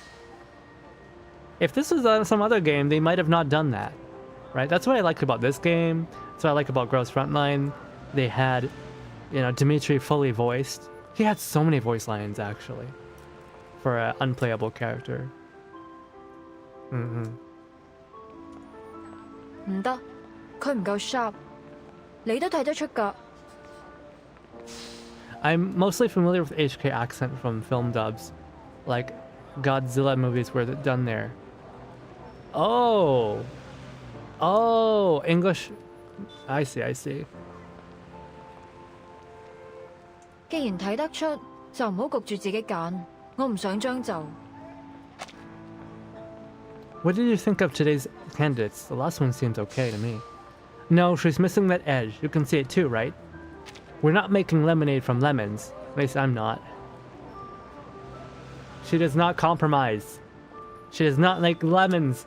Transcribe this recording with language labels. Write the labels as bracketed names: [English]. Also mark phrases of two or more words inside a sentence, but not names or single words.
[English] If this was some other game, they might have not done that, right? That's what I like about this game. That's what I like about Girls Frontline. They had, Dimitri fully voiced. He had so many voice lines, actually, for an unplayable character. [Cantonese] 唔得，佢唔夠 sharp。你都睇得出㗎。 [English] I'm mostly familiar with HK accent from film dubs, like Godzilla movies were done there. Oh, English. I see. [Cantonese] 既然睇得出，就唔好焗住自己揀。我唔想將就。 [English] What did you think of today's candidates? The last one seems okay to me. No, she's missing that edge. You can see it too, right? We're not making lemonade from lemons. At least I'm not. She does not compromise. She does not make lemons.